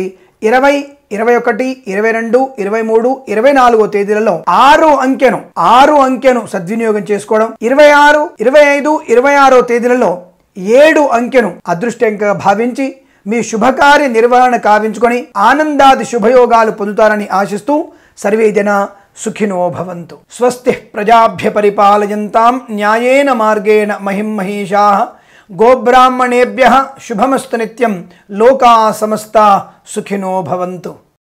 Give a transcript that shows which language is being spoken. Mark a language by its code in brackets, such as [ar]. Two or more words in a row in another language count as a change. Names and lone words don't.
[te] 20, 21, 22, 23, 24 తేదీలలో 6 అంకెను సద్వినియోగం చేసుకోవడం, 26, 25, 26 తేదీలలో 7 అంకెను అదృష్టంగా భావించి మీ శుభకార్య నిర్వహణ కావించుకొని ఆనందాది శుభయోగాలు పొందుతారని ఆశిస్తూ [sa] సర్వే జన సుఖినో భవంతు. స్వస్తి ప్రజాభ్య పరిపాలయంతాం న్యాయేన మార్గేణ మహిం మహీషాః గోబ్రాహ్మణేభ్యః శుభమస్తు నిత్యం. లోకా సమస్తా సుఖినో భవంతు.